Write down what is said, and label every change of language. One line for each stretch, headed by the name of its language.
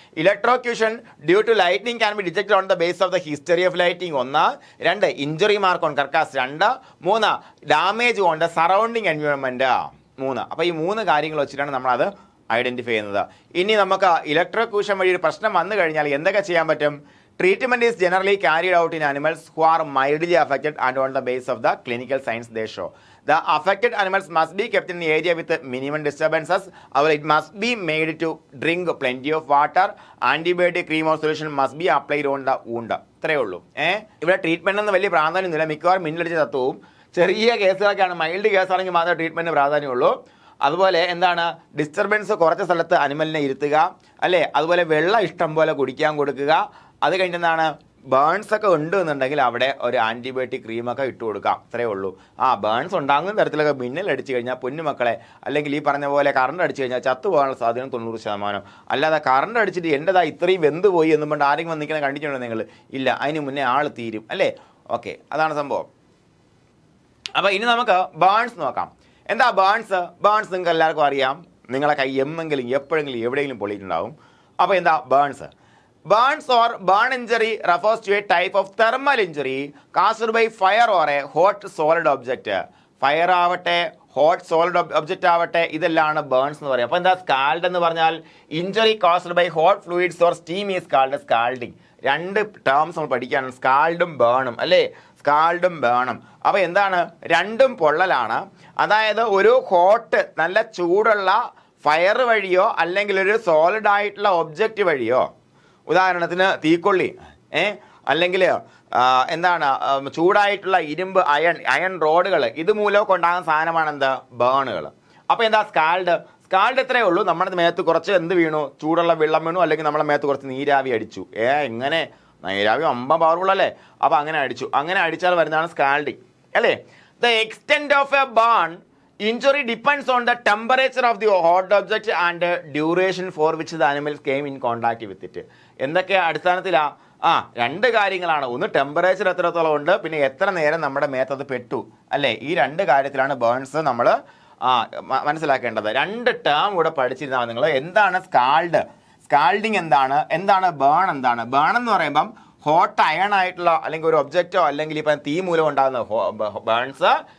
English: Electrocution due to lightning can be detected on the base of the history of lighting 1, 2 injury mark on carcass 2, 3 damage on the surrounding environment 3.
Malayalam: അപ്പോൾ ഈ 3 കാര്യങ്ങൾ വെച്ചിട്ടാണ് നമ്മളത് identify ചെയ്യുന്നത്. ഇനി നമുക്ക് ഇലക്ട്രോക്യൂഷൻ വഴി ഒരു പ്രശ്നം വന്നു കഴിഞ്ഞാൽ എന്തൊക്കെ ചെയ്യാൻ പറ്റും?
English: Treatment is generally carried out in animals who are mildly affected and on the basis of the clinical signs they show. The affected animals must be kept in the area with minimum disturbances. It must be made to drink plenty of water. Antibiotic cream or solution must be applied on the wound.
Malayalam: ഇത്രയേ ഉള്ളൂ. ഇവിടെ treatment ഒന്നും വലിയ പ്രാധാന്യമൊന്നുമില്ല. മിക്കവാറും മിന്നലടിച്ച് തത്വവും ചെറിയ കേസുകളൊക്കെയാണ്. Mild കേസാണെങ്കിൽ മാത്രമേ treatment പ്രാധാന്യമുള്ളൂ. അതുപോലെ എന്താണ്? ഡിസ്റ്റർബൻസ് കുറച്ച സ്ഥലത്ത് അനിമലിനെ ഇരുത്തുക, അല്ലേ? അതുപോലെ വെള്ളം ഇഷ്ടം പോലെ കുടിക്കാൻ കൊടുക്കുക. അത് കഴിഞ്ഞെന്താണ്? ബേൺസ് ഒക്കെ ഉണ്ട് എന്നുണ്ടെങ്കിൽ അവിടെ ഒരു ആൻറ്റിബയോട്ടിക് ക്രീമൊക്കെ ഇട്ട് കൊടുക്കാം. അത്രയേ ഉള്ളൂ. ബേൺസ് ഉണ്ടാകുന്ന തരത്തിലൊക്കെ മിന്നലടിച്ച് കഴിഞ്ഞാൽ പൊന്നുമക്കളെ, അല്ലെങ്കിൽ ഈ പറഞ്ഞ പോലെ കറണ്ട് അടിച്ചു കഴിഞ്ഞാൽ ചത്തുപോകാനുള്ള സാധ്യത 90%. അല്ലാതെ കറണ്ട് അടിച്ചിട്ട് എൻ്റെതാ ഇത്രയും വെന്ത് പോയി എന്നും കൊണ്ട് ആരെങ്കിലും വന്നിരിക്കുന്നത് കണ്ടിട്ടുണ്ടോ നിങ്ങൾ? ഇല്ല, അതിന് മുന്നേ ആൾ തീരും, അല്ലേ? ഓക്കെ, അതാണ് സംഭവം. അപ്പോൾ ഇനി നമുക്ക് ബേൺസ് നോക്കാം. എന്താ ബേൺസ്? നിങ്ങൾക്ക് എല്ലാവർക്കും അറിയാം. നിങ്ങളെ കൈ എപ്പോഴെങ്കിലും എവിടെയെങ്കിലും പൊളിയിട്ടുണ്ടാവും. അപ്പോൾ എന്താ burns?
English: Burns or burn injury refers to a type of thermal injury caused by fire or a hot solid object.
Malayalam: Fire ആവട്ടെ, ഹോട്ട് സോളിഡ് ഒബ്ജക്റ്റ് ആവട്ടെ, ഇതെല്ലാം ബേൺസ് എന്ന് പറയും. അപ്പോൾ എന്താ സ്കാൽഡ് എന്ന് പറഞ്ഞാൽ?
English: Injury caused by hot fluids or steam is called scalding.
Malayalam: 2 terms നമ്മൾ പഠിക്കുകയാണ്, സ്കാൽഡും ബേണും, അല്ലേ? സ്കാൽഡും ബേണും. അപ്പോൾ എന്താണ്? രണ്ടും പൊള്ളലാണ്. അതായത് ഒരു ഹോട്ട് നല്ല ചൂടുള്ള ഫയർ വഴിയോ അല്ലെങ്കിൽ ഒരു സോളിഡ് ആയിട്ടുള്ള ഒബ്ജക്റ്റ് വഴിയോ, ഉദാഹരണത്തിന് തീക്കൊള്ളി, അല്ലെങ്കിൽ എന്താണ് ചൂടായിട്ടുള്ള ഇരുമ്പ്, അയൺ റോഡുകൾ, ഇതുമൂലമൊക്കെ ഉണ്ടാകുന്ന സാധനമാണ് എന്ത്? ബേണുകൾ. അപ്പോൾ എന്താ സ്കാൽഡ്? എത്രയേ ഉള്ളൂ, നമ്മുടെ മേത്ത് കുറച്ച് എന്ത് വീണു? ചൂടുള്ള വെള്ളം വീണു, അല്ലെങ്കിൽ നമ്മുടെ മേത്ത് കുറച്ച് നീരാവി അടിച്ചു. എങ്ങനെ? നീരാവി 50 പവറുള്ളല്ലേ? അപ്പോൾ അങ്ങനെ അടിച്ചാൽ വരുന്നതാണ് സ്കാൽഡിങ്, അല്ലേ?
English: The extent of a burn injury depends on the temperature of the hot object and duration for which the animals came in contact with it.
Malayalam: എന്തൊക്കെ അടിസ്ഥാനത്തിലാ? 2 കാര്യങ്ങളാണ്. ഒന്ന് ടെമ്പറേച്ചർ എത്രത്തോളം ഉണ്ട്, പിന്നെ എത്ര നേരം നമ്മുടെ മേത്തത് പെട്ടു, അല്ലേ? ഈ 2 കാര്യത്തിലാണ് ബേൺസ് നമ്മൾ മനസ്സിലാക്കേണ്ടത്. 2 ടേം കൂടെ പഠിച്ചിരുന്നാൽ നിങ്ങൾ. എന്താണ് സ്കാൽഡിങ് എന്താണ് ബേൺ എന്താണ്? ബേൺ എന്ന് പറയുമ്പം ഹോട്ട് അയൺ ആയിട്ടുള്ള അല്ലെങ്കിൽ ഒരു ഒബ്ജക്റ്റോ അല്ലെങ്കിൽ ഇപ്പം തീ മൂലം ഉണ്ടാകുന്ന ബേൺസ്.